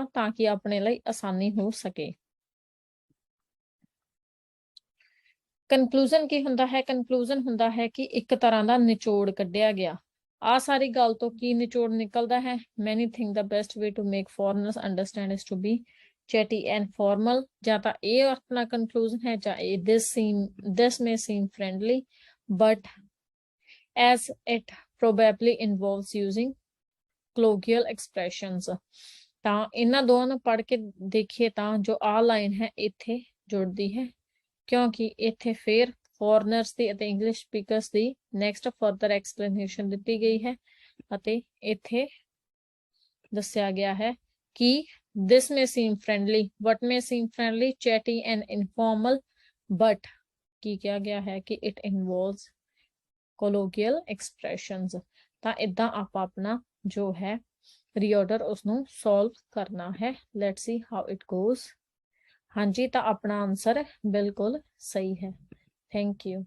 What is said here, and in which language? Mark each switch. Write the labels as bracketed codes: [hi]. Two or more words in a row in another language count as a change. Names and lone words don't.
[pa] ਤਾਂ ਕਿ ਆਪਣੇ ਲਈ ਆਸਾਨੀ ਹੋ ਸਕੇ। ਕਨਕਲੂਜਨ ਕੀ ਹੁੰਦਾ ਹੈ? ਕਨਕਲੂਜਨ ਹੁੰਦਾ ਹੈ ਕਿ ਇੱਕ ਤਰ੍ਹਾਂ ਦਾ ਨਿਚੋੜ ਕੱਢਿਆ ਗਿਆ। ਆ ਸਾਰੀ ਗੱਲ ਤੋਂ ਕੀ ਨਿਚੋੜ ਨਿਕਲਦਾ ਹੈ? [en] many think the best way to make foreigners understand is to be chatty and formal. [pa] ਜਾਂ ਤਾਂ ਇਹ ਆਪਣਾ ਕਨਕਲੂਜਨ ਹੈ, ਜਾਂ ਇਹ [en] this may seem friendly but as it probably involves using colloquial expressions। [pa] ਤਾਂ ਇਹਨਾਂ ਦੋਵਾਂ ਨੂੰ ਪੜ੍ਹ ਕੇ ਦੇਖੀਏ ਤਾਂ ਜੋ ਆ ਲਾਈਨ ਹੈ ਇੱਥੇ ਜੁੜਦੀ ਹੈ, ਕਿਉਂਕਿ ਇੱਥੇ ਫਿਰ ਫੋਰਨਰਸ ਦੀ ਅਤੇ [en] English speakers [pa] ਦੀ [en] next further explanation [pa] ਦਿੱਤੀ ਗਈ ਹੈ ਅਤੇ ਇੱਥੇ ਦੱਸਿਆ ਗਿਆ ਹੈ ਕਿ [en] this may seem friendly, what may seem friendly, chatty and informal, but [pa] ਕੀ ਕਿਹਾ ਗਿਆ ਹੈ ਕਿ [en] it involves colloquial expressions। [pa] ਤਾਂ ਇਦਾਂ ਆਪਾਂ ਆਪਣਾ ਜੋ ਹੈ ਰੀਆਰਡਰ ਉਸਨੂੰ ਸੋਲਵ ਕਰਨਾ ਹੈ। [en] let's see how it goes. [pa] ਹਾਂਜੀ, ਤਾਂ ਆਪਣਾ ਆਨਸਰ ਬਿਲਕੁਲ ਸਹੀ ਹੈ। [en] thank you.